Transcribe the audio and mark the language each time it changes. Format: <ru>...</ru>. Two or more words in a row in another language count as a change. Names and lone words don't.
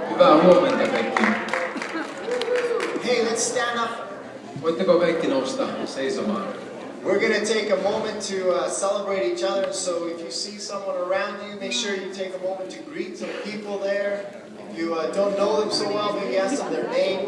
<fi>Hyvää huomenta kaikki.</fi> <en>Hey, let's stand up.</en> <fi>Voitteko kaikki nousta seisomaan?</fi> <en>We're going to take a moment to celebrate each other. So if you see someone around you, make sure you take a moment to greet some people there. If you don't know them so well, maybe ask them their name.</en>